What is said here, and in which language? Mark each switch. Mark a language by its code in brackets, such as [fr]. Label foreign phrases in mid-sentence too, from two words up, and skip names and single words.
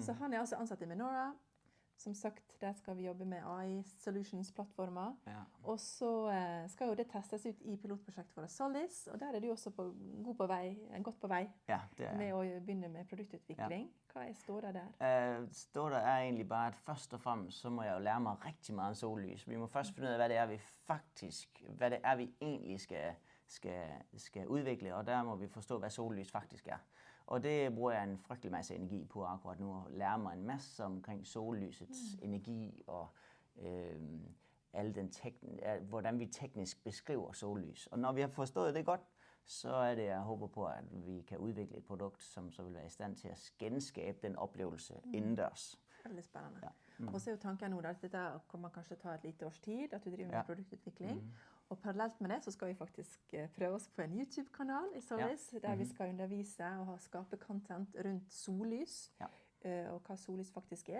[no] Så han er altså ansatt i Menorah. Som sagt, der skal vi jobbe med AI Solutions-plattformer. Ja. Og så skal jo det testes ut i pilotprosjektet for Solis, og der er du også godt på vei Ja, det er. med å begynne med produktutvikling. Hva står det der? [da] Står der er egentlig bare, at først og fremmest, så må jeg jo lære mig rigtig meget om sollys. Vi må først finde ud af, hvad det er, vi egentlig skal udvikle, og der må vi forstå, hvad sollys faktisk er. Og det bruger jeg en frygtelig masse energi på akkurat nu, at lære mig en masse omkring sollysets energi og alle hvordan vi teknisk beskriver sollys. Og når vi har forstået det godt, så er det, jeg håber på, at vi kan udvikle et produkt, som så vil være i stand til at genskabe den oplevelse indendørs. [no] Veldig spennende. Ja. Og så er jo tanken nå at dette kommer kanskje ta et lite års tid, at du driver med produktutvikling. Og parallelt med det så skal vi faktisk prøve oss på en YouTube-kanal i Solis, der vi skal undervise og skape content rundt sollys, og hva sollys faktisk er.